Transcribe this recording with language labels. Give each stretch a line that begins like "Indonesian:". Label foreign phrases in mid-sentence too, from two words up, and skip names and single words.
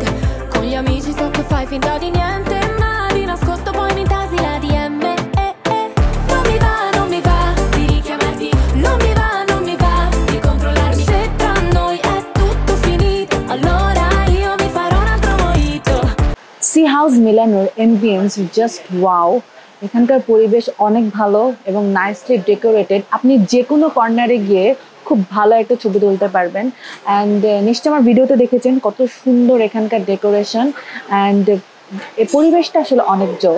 Italian: Con gli amici so che fai finta di niente, ma di nascosto poi mi intasi la DM. Non mi va, non mi va di richiamarti, non mi va, non mi va di controllarmi. Se tra noi è tutto finito, allora io mi farò un altro mojito.
Bangla: সি হাউস মিলানোর
English: ambience just wow.
Bangla: এখানকার পরিবেশ অনেক ভালো এবং
English: nicely decorated.
Bangla: আপনি যে কোনো কর্নারে গিয়ে খুব ভালো একটা ছবি তুলতে পারবেন। অ্যান্ড নিশ্চয়ই আমার ভিডিওতে দেখেছেন কত সুন্দর এখানকার
English: decoration and
Bangla: এই পরিবেশটা আসলে অনেক জোস।